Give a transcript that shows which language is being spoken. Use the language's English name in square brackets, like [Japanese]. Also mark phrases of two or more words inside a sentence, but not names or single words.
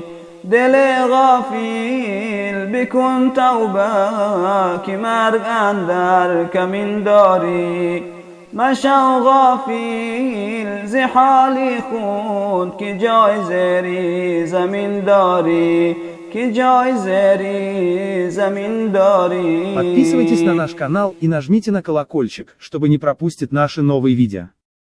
[Persian] دل غافل بکن توبه که مرگ اندر کمین داری. مشو غافل ز حال خود که جای زیر زمین داری. که جای زیر زمین داری. [Russian] Подписывайтесь на наш канал и нажмите на колокольчик, чтобы не пропустить наши новые видео.